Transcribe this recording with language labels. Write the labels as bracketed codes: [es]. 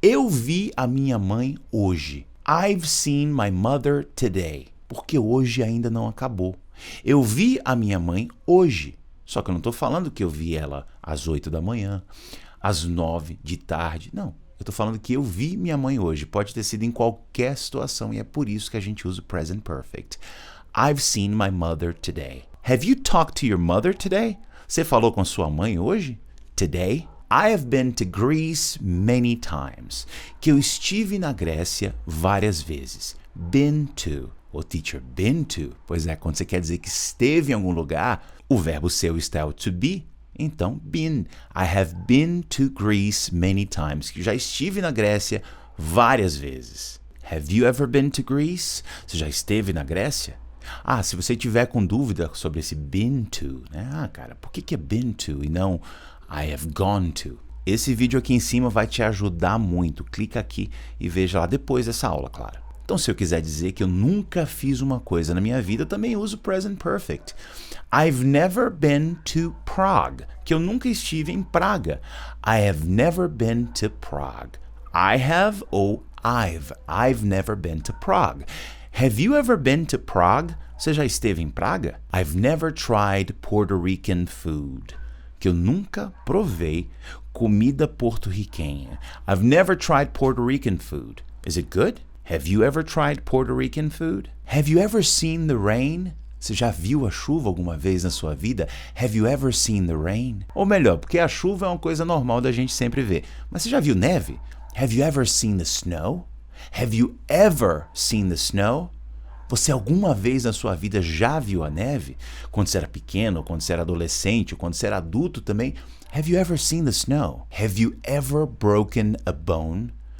[pt] Eu vi a minha mãe hoje. [en] I've seen my mother today. [pt] Porque hoje ainda não acabou. Eu vi a minha mãe hoje. Só que eu não estou falando que eu vi ela às 8 da manhã, às 9 de tarde. Não, eu estou falando que eu vi minha mãe hoje. Pode ter sido em qualquer situação e é por isso que a gente usa o present perfect. [en] I've seen my mother today. Have you talked to your mother today? [pt] Você falou com sua mãe hoje? [en] Today? I have been to Greece many times. [pt] Que eu estive na Grécia várias vezes. Been to. Ô, teacher, been to? Pois é, quando você quer dizer que esteve em algum lugar, o verbo ser está o to be. Então, been. [en] I have been to Greece many times. [pt] Que eu já estive na Grécia várias vezes. [en] Have you ever been to Greece? [pt] Você já esteve na Grécia? Ah, se você tiver com dúvida sobre esse been to, né? Ah, cara, por que é been to e não I have gone to? Esse vídeo aqui em cima vai te ajudar muito. Clica aqui e veja lá depois dessa aula, claro. Então, se eu quiser dizer que eu nunca fiz uma coisa na minha vida, eu também uso present perfect. [en] I've never been to Prague. [pt] Que eu nunca estive em Praga. [en] I have never been to Prague. I have ou I've never been to Prague. Have you ever been to Prague? [pt] Você já esteve em Praga? [en] I've never tried Puerto Rican food. [pt] Que eu nunca provei comida porto-riquenha. [en] I've never tried Puerto Rican food. Is it good? Have you ever tried Puerto Rican food? Have you ever seen the rain? [pt] Você já viu a chuva alguma vez na sua vida? [en] Have you ever seen the rain? [pt] Ou melhor, porque a chuva é uma coisa normal da gente sempre ver. Mas você já viu neve? [en] Have you ever seen the snow? Have you ever seen the snow? [pt] Você alguma vez na sua vida já viu a neve? Quando você era pequeno, quando você era adolescente, quando você era adulto também. [en] Have you ever seen the snow? Have you ever broken a bone?